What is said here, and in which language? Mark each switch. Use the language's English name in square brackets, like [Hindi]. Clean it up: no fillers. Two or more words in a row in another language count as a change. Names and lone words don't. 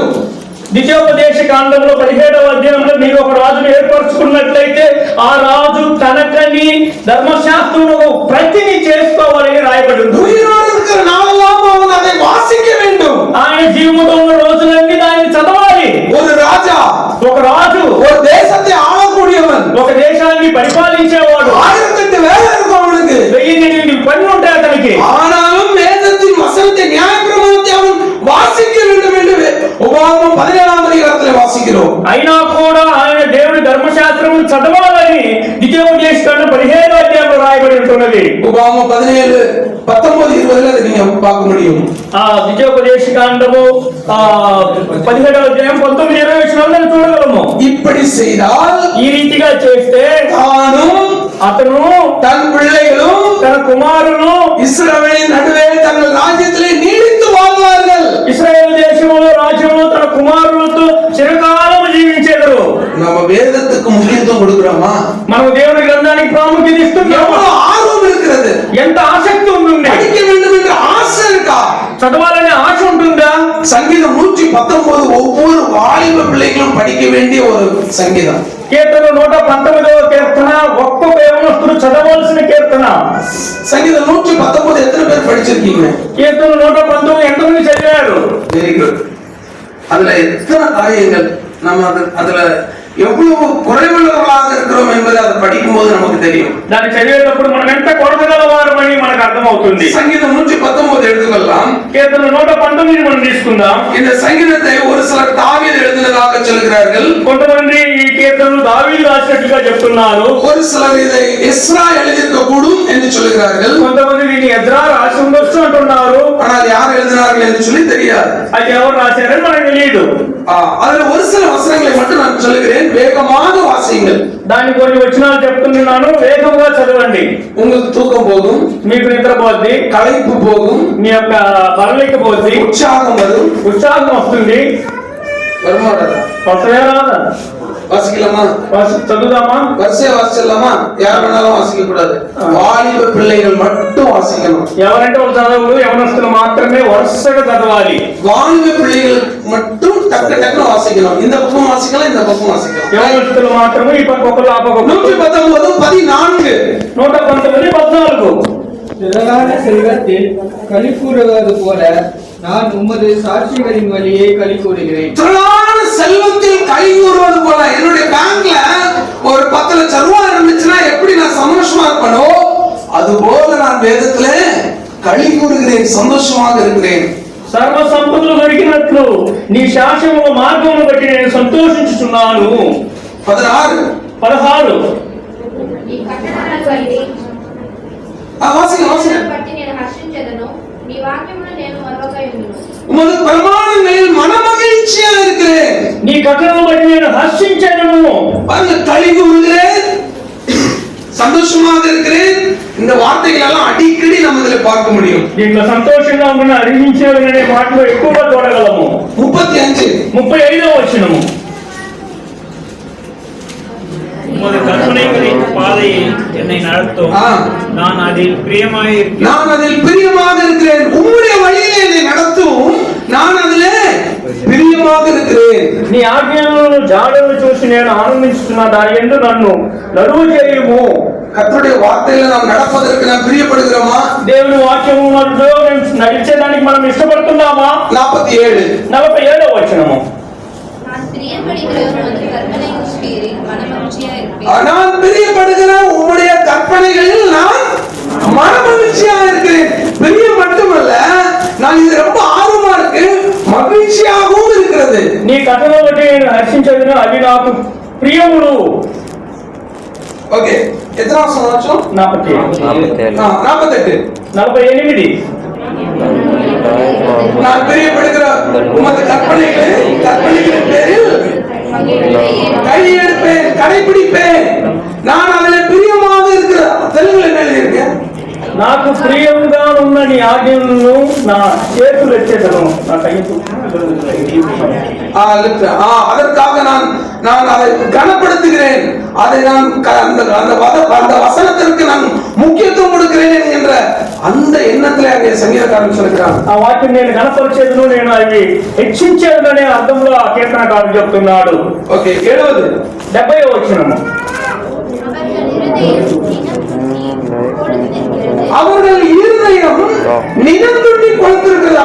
[Telugu] ద్వితీయోపదేశ కాండంలో 17వ అధ్యాయంలో మీరు ఒక రాజును ఏర్పరచుకున్నట్లయితే ఆ రాజు తనకని ధర్మశాస్త్రంలో ప్రతిని చేసుకోవాలని రాయబడి ఉంది. [Tamil] உயிரோடு இருக்கிற நாளெல்லாம் அவன் அதை வாசிக்க வேண்டும். [Telugu] ఆయన జీవితంలో ఉన్న రోజులన్నీ దాన్ని చదవాలి. [Tamil] ஒரு ராஜா, [Telugu] ఒక రాజు [Tamil] ஒரு தேசத்தை ஆளக்கூடியவன், [Telugu] ఒక దేశాన్ని పరిపాలించేవాడు. [Tamil] 1008 வேலை இருக்கும் அவனுக்கு, [Telugu] 1008 పనులు ఉంటాయి అతనికి. [Tamil] ஆனாலும் வேதத்தின் வசனத்தை நியாயப்பிரமாணத்தை அவன் வாசிக்க வேண்டும் என்று உபாகமம் 17ஆம் அதிகாரத்தில் வாசிக்கிறோம். [Telugu] అయినా కూడా ఆయన దేవుని ధర్మశాస్త్రం చదవాలని ద్వితీయోపదేశ కాండం 17వ అధ్యాయంలో రాయబడి ఉంటున్నది. [Tamil] உபாகமம் 17, 19, 20 அதை நீங்க பார்க்க முடியும். [Telugu] ఆ ద్వితీయోపదేశ కాండము 17వ అధ్యాయం 19, 20 వచనాలను చూడగలము. [Tamil] இப்படி செய்தால் [Telugu] ఈ రీతిగా చేస్తే [Tamil] தானும் [Telugu] అతను [Tamil] தன் பிள்ளைகளும் [Telugu] తన కుమారులు [Tamil] இஸ்ரவேலின் நடுவே தங்கள் ராஜ்யத்திலே நீடித்து வாழ்வார்கள். [Telugu] ఇశ్రాయేలు దేశంలో రాజ్యంలో తన కుమారులతో చిరకాలం జీవించేదరు. [Tamil] நம்ம வேதத்துக்கு முக்கியத்துவம் கொடுக்கிறோமா? [Telugu] మనం దేవుని గ్రంథానికి ప్రాముఖ్యత ఇస్తున్నాము. [Tamil] எவ்வளவு ஆர்வம் இருக்கிறது, [Telugu] ఎంత ఆసక్తి ఉంటుంది, [Tamil] படிக்க வேண்டும் என்ற ஆசை இருக்கா? [Telugu] చదవాలనే ఆశ ఉంటుందా? [Tamil] சங்கீதம் 119 ஒவ்வொரு வாலிப பிள்ளைகளும் படிக்க வேண்டிய ஒரு சங்கீதம். [Telugu] కీర్తన 119వ కీర్తన ఒక్కొక్క యవనస్తుడు చదవలసిన కీర్తన. [Tamil] சங்கீதம் 119 எத்தனை பேர் படிச்சிருக்கீங்க? [Telugu] కీర్తన 119 ఎంతమంది చదివారు? [English] very good. [Tamil] அதுல எத்தனை காரியங்கள் நம்ம அதுல எவ்வளவு குறைவுள்ளவர்களாக இருக்கிறோம் என்பதை அதை படிக்கும் போது நமக்கு தெரியும். [Telugu] దాన్ని చదివేటప్పుడు మనం ఎంత కొరతగలవారమని మనకు అర్థమవుతుంది. [Tamil] சங்கீதம் 119 எடுத்துக்கொள்ளலாம். [Telugu] కీర్తన 119 మనం తీసుకుందాం. [Tamil] இந்த சங்கீதத்தை ஒரு சிலர் தாவீது எழுதினதாக சொல்கிறார்கள், [Telugu] కొంతమంది ఈ కీర్తనను దావీదు రాసినట్లుగా చెప్తున్నారు. [Tamil] ஒரு சிலர் இதை எஸ்ரா எழுதியிருக்க கூடும் என்று சொல்கிறார்கள். [Telugu] కొంతమంది దీన్ని ఎజ్రా రాసి ఉండొచ్చు అంటున్నారు. [Tamil] ஆனால் யார் எழுதினார்கள் என்று சொல்லி தெரியாது. [Telugu] అది ఎవరు రాశారని మనకు తెలియదు. [Tamil] அதுல ஒரு சில வசனங்களை மட்டும் நான் சொல்லுகிறேன், வேகமாக வாசியுங்கள். [Telugu] దాని కొన్ని వచనాలు చెప్తున్నాను, వేగంగా చదవండి. [Tamil] உங்களுக்கு தூக்கம் போகும், [Telugu] మీకు నిద్ర పోద్ది, [Tamil] களைப்பு போகும், [Telugu] మీ యొక్క బలలిక పోద్ది, [Tamil] உற்சாகம் வரும். [Telugu] ఉత్సాహం వస్తుంది. [Tamil] வருமானதா [Telugu] వస్తలే రాదా? [Tamil] வாசிக்கலாமா? [Telugu] చదువుదామా? [Tamil] வரிசையா வாசிச்சிடலாமா? யார் வேணாலும் வாசிக்க கூடாது, வாலிப பிள்ளைகள் மட்டும் வாசிக்கணும். [Telugu] ఎవరంటే వాళ్ళు చదవరు, యవనస్తులు మాత్రమే వరుసగా చదవాలి. [Tamil] வாலிப பிள்ளைகள் மட்டும் டக்கு டக்குன்னு வாசிக்கணும். இந்த பக்கம் வாசிக்கலாம், இந்த பக்கம் வாசிக்கலாம். [Telugu] యవనస్తులు మాత్రమే ఈ పక్క ఒకరు ఆ పక్క 119, 14. 119, 14. [Tamil] திரளான செல்வத்தில் களி கூறுவது போல நான் உமது சாட்சிகளின் வழியே களி கூறுகிறேன். திரளான செல்வத்தில் கை கூறுவது போல, என்னுடைய பேங்க்ல ஒரு 10 லட்சம் ரூபாய் இருந்துச்சுன்னா எப்படி நான் சந்தோஷமா இருப்பனோ அது போல நான் வேதத்துல களி கூறுகிறேன், சந்தோஷமாக இருக்கிறேன். [Telugu] సర్వ సంపదలు దొరికినట్లు నీ శాసనము మార్గమును బట్టి నేను సంతోషించుచున్నాను. 16. 16. ఈ కట్టడాలను బట్టి [Tamil] வாசிங்க. [Telugu] బట్టి నేను హర్షించెదను, నీ వాక్యమును నేను మరొకయుండును. [Tamil] உமது பிரமாணங்களில் மனமகிழ்ச்சியா இருக்கிறேன். [Telugu] నీ కట్టడను బట్టి నేను హర్షించెదను. [Tamil] பாருங்க, களி கூறுகிறேன், சந்தோஷமாக இருக்கிறேன். இந்த வார்த்தைகள் எல்லாம் அடிக்கடி நம்ம இதுல பார்க்க முடியும். [Telugu] దీంట్లో సంతోషంగా ఉన్న అరిగించేదనే మాటలు ఎక్కువగా చూడగలము. 35వ వచనము. [Tamil] உமது கற்பனைகளின் பாதையை என்னை நடத்தும், நான் அதில் பிரியமாக இருக்கிறேன். உம்முடைய வழியிலே என்னை நடத்தும், நான் அதிலே பிரியமாக இருக்கிறேன். [Telugu] నీ ఆజ్ఞలను జాడలను చూసి నేను ఆనందిస్తున్నా, దాని యందు నన్ను నడువు చేయుము. [Tamil] கர்த்தருடைய வார்த்தையில நாம் நடப்பதற்கு நாம் பிரியப்படுகிறோமா? [Telugu] దేవుని వాక్యము నడిచేదానికి మనం ఇష్టపడుతున్నామా? 47వ వచనము. [Tamil] நான் பிரியப்படுகிற உமது கற்பனையின் பேரில் மனமகிழ்ச்சியா இருப்பேன். நான் பிரியப்படுகிற உம்முடைய கற்பனைகளில் நான் மனமகிழ்ச்சியா இருக்கிறேன். பிரியம் மட்டுமல்ல, நான் இது ரொம்ப ஆர்வமா இருக்கு, மகிழ்ச்சியாகவும் இருக்கிறது. [Telugu] నీ కథలో బట్టి నేను హర్షించదును, అవి నాకు ప్రియములు. [Tamil] ஓகே எத்தனை வருஷம் ஆச்சும் 48 48 நான் பிரியப்படுகிற உமது கற்பனைகளின் பேரில் கையெடுப்பேன், கடைபிடிப்பேன். நான் அதில் பிரியமாக இருக்கிற தெலுங்குல என்ன எழுதியிருக்கேன்? [Telugu] నాకు ప్రియంగా ఉన్న నీ ఆజ్ఞలను నా చేతులు ఎత్తేదను. నా కైపు [Tamil] அதற்காக நான் அதை கனப்படுத்துகிறேன். அதை நான் அந்த வசனத்திற்கு நான் முக்கியத்துவம் கொடுக்கிறேன் என்கின்ற அந்த எண்ணத்திலே அங்கே சங்கீதக்காரன் சொல்கிறான். [Telugu] ఆ వాక్యం నేను కనపరిచేదను, నేను అవి హెచ్చించేదనే అర్థంలో ఆ కీర్తనకారుడు చెప్తున్నాడు. ఓకే 70 వచనము. [Tamil] அவர்கள் இருதயம் நிலந்துண்டி கொழுத்திருக்கிறது.